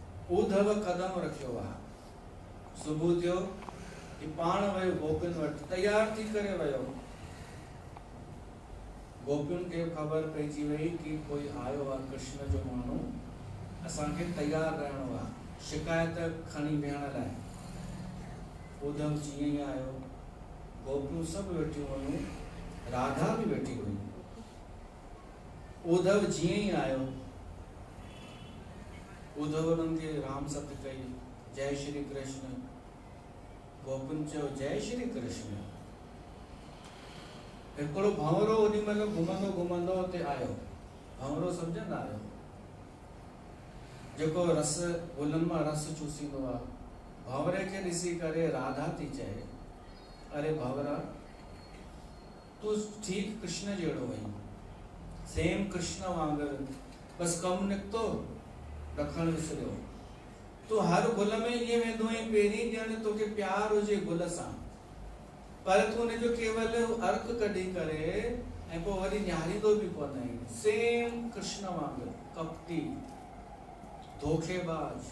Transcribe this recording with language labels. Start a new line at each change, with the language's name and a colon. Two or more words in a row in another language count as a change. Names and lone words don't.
Sindhi: उद्धव कदम रखियो आ। सुबुह थियो कि पाण वयो गोपियुनि वटि, तैयार थी करे वयो। गोपियुनि खे ख़बर पइजी वई कि कोई आयो आहे कृष्ण जो माण्हू, असांखे तैयार रहणो आहे शिकायत खणी वेहण लाइ। उद्धव जीअं ई आयो, गोपियूं सभु वेठियूं हुयूं, राधा भी वेठी हुई। उद्धव जीअं ई आयो, उद्धव उन्हनि खे राम सत्य कई, जय श्री कृष्ण। गोपियुनि चयो जय श्री कृष्ण। हिकिड़ो भंवरो ओॾी महिल घुमंदो घुमंदो हुते आयो। भंवरो सम्झंदा आहियो, जेको रस गुलनि मां रस चूसींदो आहे। भंवरे खे ॾिसी करे राधा थी चए, अरे भंवरा तूं ठीक कृष्ण जहिड़ो वहीं, सेम कृष्ण वांगुरु, बस कमु निकितो रखण विसरियो। तूं हर गुल में ईअं वेंदो आहीं, पहिरीं ॼण तोखे प्यार हुजे गुल सां, पर तूं हुनजो केवल अर्क कढी करे ऐं पोइ वरी निहारींदो बि कोन आहीं। सेम कृष्ण वांगुरु, कपटी, धोखेबाज।